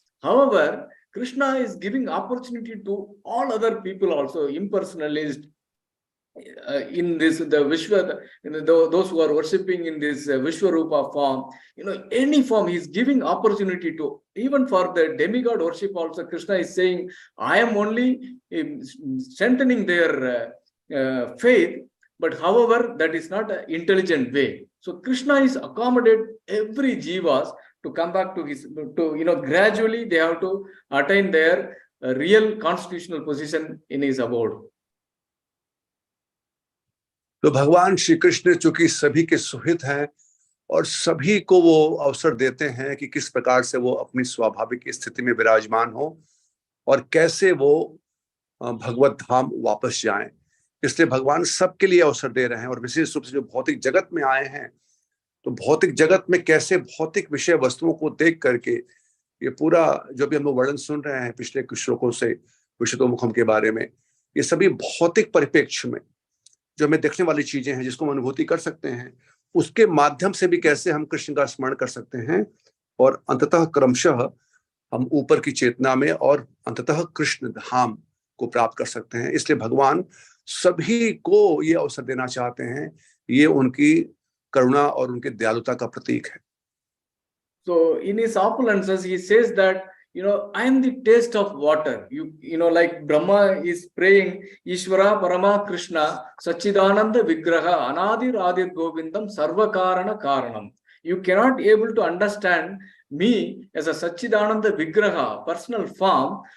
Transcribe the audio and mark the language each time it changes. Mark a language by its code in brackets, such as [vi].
[en] However, Krishna is giving opportunity to all other people also, impersonalists, in this the Vishwa, those who are worshipping in this Vishwarupa form, any form, he's giving opportunity to, even for the demigod worship also, Krishna is saying, I am only strengthening their faith, but however, that is not an intelligent way. So Krishna is accommodate every jivas to come back to his, gradually they have to attain their real constitutional position in his abode. [hi] तो भगवान श्री कृष्ण चूंकि सभी के सुहित हैं और सभी को वो अवसर देते हैं कि किस प्रकार से वो अपनी स्वाभाविक स्थिति में विराजमान हो और कैसे वो भगवत धाम वापस जाएं, इसलिए भगवान सबके लिए अवसर दे रहे हैं। और विशेष रूप से जो भौतिक जगत में आए हैं, तो भौतिक जगत में कैसे भौतिक विषय वस्तुओं को देख करके ये पूरा जो भी हम लोग वर्णन सुन रहे हैं पिछले कुछ श्लोकों से विशुद्धोमुखम के बारे में, ये सभी भौतिक परिप्रेक्ष्य में जो हमें देखने वाली चीजें हैं जिसको हम अनुभूति कर सकते हैं, उसके माध्यम से भी कैसे हम कृष्ण का स्मरण कर सकते हैं और अंततः क्रमशः हम ऊपर की चेतना में और अंततः कृष्ण धाम को प्राप्त कर सकते हैं। इसलिए भगवान सभी को ये अवसर देना चाहते हैं, ये उनकी करुणा और उनकी दयालुता का प्रतीक है। [en] So in his opulences, he says that, you know, I am the taste of water. You know, like Brahma is praying, [sa] Ishvara Parama Krishna, Sachidananda Vigraha, Anadir Adir Govindam, Sarva Karana Karanam. [en] You cannot able to understand me as a Sachidananda Vigraha, personal form.